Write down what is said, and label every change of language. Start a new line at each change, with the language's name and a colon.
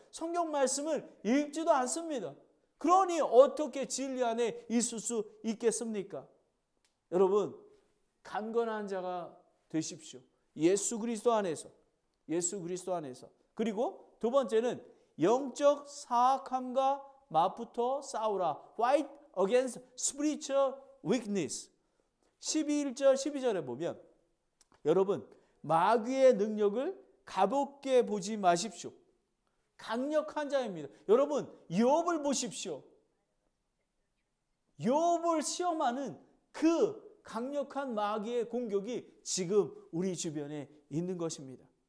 Korean: 성경 말씀을 읽지도 않습니다. 그러니 어떻게 진리 안에 있을 수 있겠습니까? 여러분, 강건한 자가 되십시오. 예수 그리스도 안에서. 예수 그리스도 안에서. 그리고 두 번째는 영적 사악함과 맞붙어 싸우라.
English: Fight against spiritual weakness.
Korean: 11절 12절에 보면 여러분, 마귀의 능력을 가볍게 보지 마십시오. 강력한 자입니다. 여러분, 욥을 보십시오. 욥을 시험하는 그 강력한 마귀의 공격이 지금 우리 주변에 있는 것입니다.